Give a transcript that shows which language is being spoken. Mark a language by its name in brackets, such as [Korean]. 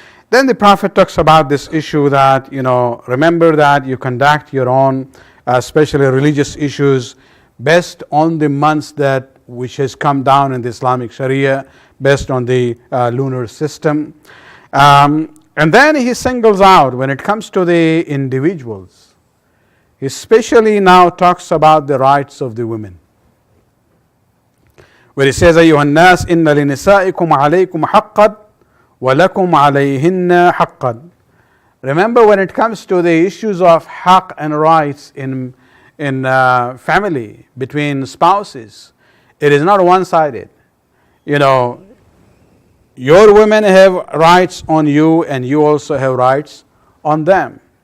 [English] Then the Prophet talks about this issue that, remember that you conduct your own, especially religious issues, based on the months that which has come down in the Islamic Sharia based on the lunar system. And then he singles out, when it comes to the individuals, he especially now talks about the rights of the women. Where he says, [Arabic] أيها الناس إن لنسائكم عليكم حقا ولكم عليهن حقا. [English] Remember, when it comes to the issues of haqq and rights in family, between spouses, it is not one-sided. You know, your women have rights on you and you also have rights on them.